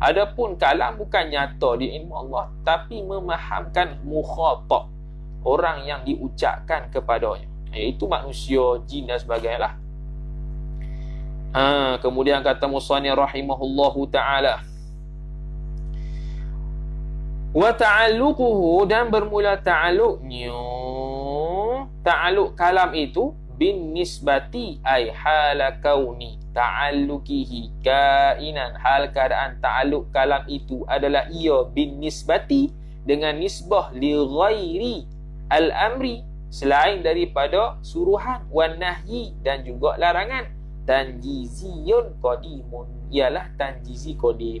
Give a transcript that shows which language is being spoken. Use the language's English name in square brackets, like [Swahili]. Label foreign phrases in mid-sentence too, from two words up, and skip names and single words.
[Malay] Adapun kalam bukan nyata di ilmu Allah, tapi memahamkan mukhatab, orang yang diucapkan kepadanya, iaitu manusia, jin dan sebagainya. Kemudian kata musannif [Arabic] rahimahullahu ta'ala, wa ta'alluquhu, [Malay] dan bermula ta'alluqnya, ta'alluq kalam itu, [Arabic] bin nisbati ay hala kauni ta'alluqihi kainan, [Malay] hal keadaan ta'alluq kalam itu adalah ia [Arabic] bin nisbati, [Malay] dengan nisbah [Arabic] li ghairi al-amri, [Malay] selain daripada suruhan, [Arabic] wan nahyi, [Malay] dan juga larangan, [Arabic] tanjiziyun qadimun, [Malay] ialah tanjizi qadim.